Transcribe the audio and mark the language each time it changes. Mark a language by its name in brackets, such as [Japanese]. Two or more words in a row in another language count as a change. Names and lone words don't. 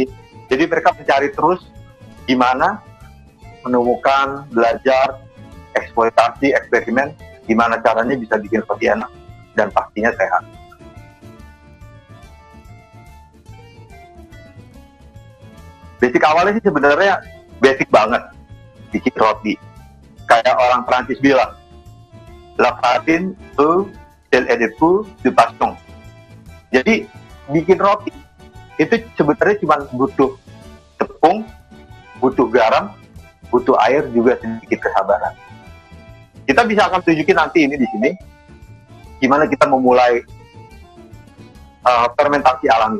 [Indonesian] Jadi mereka mencari terus gimana menemukan, belajar, eksploitasi, eksperimen, gimana caranya bisa bikin roti enak dan pastinya sehat. Basic awalnya sih sebenarnya basic banget bikin roti. Kayak orang Prancis bilang, [French] la farine et le four du passion. [Indonesian] Jadi bikin roti itu sebenarnya cuma butuh tepung, butuh garam, butuh air, juga sedikit kesabaran. Kita bisa akan tunjukin nanti ini di sini gimana kita memulai fermentasi alami.